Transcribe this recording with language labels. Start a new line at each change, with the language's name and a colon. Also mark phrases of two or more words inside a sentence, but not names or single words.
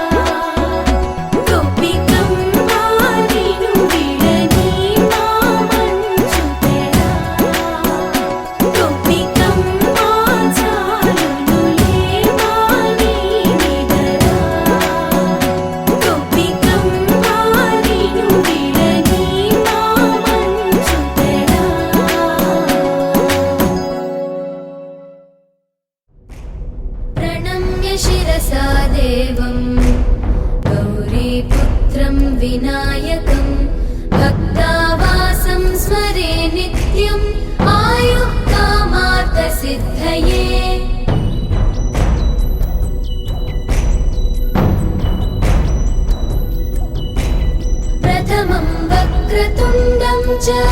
Telugu: గోపికమ్మ నిను విడని మా మంచు తెరా గోపికమ్మ చాలునులే మాని నిదరా గోపికమ్మ నిను విడని మా మంచు తెరా
Sanskrit: प्रणम्य शिरसा देवं गौरीपुत्रं विनायकं भक्तावासं स्मरे नित्यम् आयुः कामार्थसिद्धये प्रथमं वक्रतुण्डं च